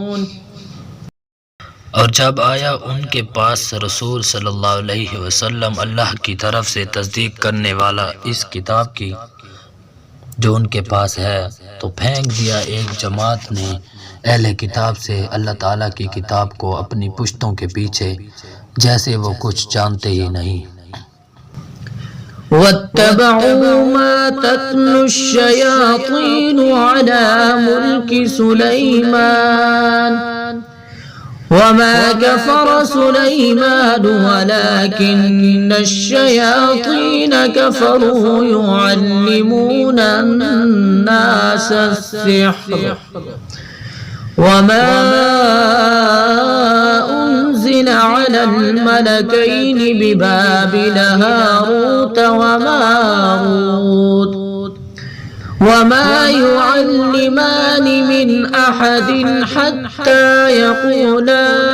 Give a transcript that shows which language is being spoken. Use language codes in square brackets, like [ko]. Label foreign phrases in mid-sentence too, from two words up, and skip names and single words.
[hi] और जब आया उनके पास रसूल [ar] صلى الله عليه وسلم [hi] अल्लाह की तरफ से तस्दीक करने वाला इस किताब की जो उनके पास है, तो फेंक दिया एक जमात ने अहले किताब से अल्लाह ताला की किताब को अपनी पुश्तों के पीछे, जैसे वो कुछ जानते ही नहीं। [ar] واتبعوا ما تتلو الشياطين على ملك سليمان وما كفر سليمان ولكن الشياطين كفروا يعلمون الناس السحر وما أنزل على الملكين ببابل هاروت وماروت وما يعلمان من أحد حتى يقولا